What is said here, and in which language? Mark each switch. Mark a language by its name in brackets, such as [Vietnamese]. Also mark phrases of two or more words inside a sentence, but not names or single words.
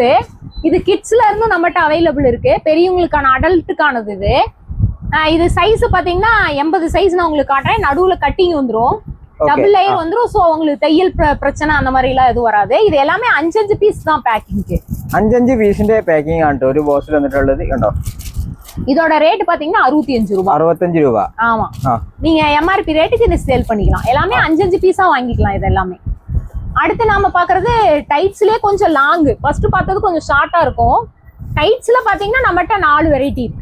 [Tamil] இது கிட்ஸ்ல இருந்து நம்மகிட்ட அவைலபிள் இருக்கு. பெரியவங்களுக்கான அடல்ட்டுக்கானது இது. இது சைஸ் பாத்தீங்கன்னா 80 சைஸ் நான் உங்களுக்கு காட்டுறேன். நடுவுல கட்டிங் வந்துரும். [English] double layer [Tamil] வந்துரும். சோ உங்களுக்கு தையல் பிரச்சனை அந்த மாதிரி எல்லாம் எதுவும் வராது. இது எல்லாமே 5 பீஸ் தான் பேக்கிங்க்கு. [Malayalam] 5 പീസിന്റെ പാക്കിംഗ് ആണ് ഒരു ബോക്സിൽ വന്നിട്ടുള്ളത്. കണ്ടോ, [Tamil] இதோட ரேட் பாத்தீங்கன்னா 65 ரூபாய். 65 ரூபா. ஆமா, நீங்க எம்ஆர்பி ரேட்டுக்கு இது சேல் பண்ணிக்கலாம். எல்லாமே 5 பீஸா வாங்கிக்கலாம் இது எல்லாமே. அடுத்து நாம பாக்குறது டைட்ஸ்லயே கொஞ்சம் லாங். ஃபர்ஸ்ட் பார்த்தது கொஞ்சம் ஷார்ட்டா இருக்கும். டைட்ஸ்ல பாத்தீங்கன்னா நம்மகிட்ட 4 வெரைட்டி இருக்கு.